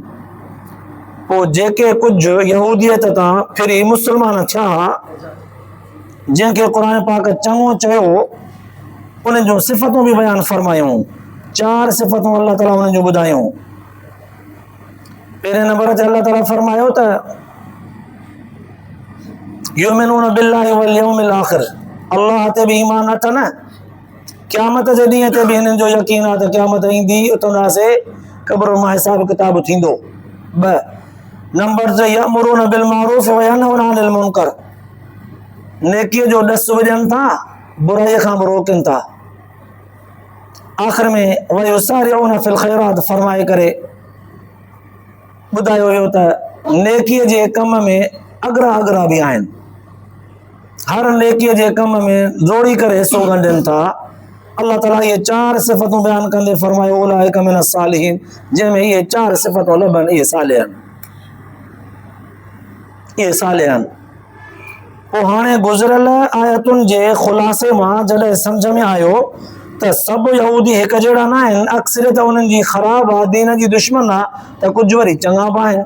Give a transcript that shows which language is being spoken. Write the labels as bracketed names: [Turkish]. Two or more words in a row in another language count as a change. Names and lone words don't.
[Sindhi] पोइ जेके कुझु यहूदियत तां फिरी मुसलमान थिया, जंहिंखे क़ुर पाक चङो चयो, उन्हनि जूं सिफ़तूं बि बयान फरमायूं। 4 सिफ़तूं अल्लाह ताला उन्हनि जूं ॿुधायूं। पहिरें नंबर ते अल्लाह ताला फरमायो त [Arabic] يؤمنون بالله واليوم الآخر, [Sindhi] अल्लाह ते बि ईमान अथनि, क़यामत जे ॾींहं ते बि हिननि जो यकीन आहे त क़यामत ईंदी, उथंदासीं, क़ब्र मां हिसाब किताब थींदो। 2 नंबर ते [Arabic] يأمرون بالمعروف وينهون عن المنكر, [Sindhi] नेकीअ जो ॾस वॼनि था, बुराईअ खां बि रोकनि था। आख़िर में [Arabic] ويسارعون في الخيرات [Sindhi] फरमाए करे ॿुधायो वियो त नेकीअ जे कम में अगरा बि आहिनि, हर नेकीअ जे कम में जोड़ी करे हिसो ॻंढनि था। अल्लाह ताला ये 4 सिफ़तूं बयान कंदे फरमायो [Arabic] أولئك من الصالحين, [Sindhi] जंहिंमें इहे 4 सिफ़तूं लभनि, इहे सालिह आहिनि। पोइ हाणे गुज़िरियल आयतुनि जे ख़ुलासे मां जॾहिं सम्झ में आयो त सभु यहूदी हिकु जहिड़ा न आहिनि, अक्सरियत उन्हनि जी ख़राबु आहे, दीन जी दुश्मन आहे, त कुझु वरी चङा बि आहिनि।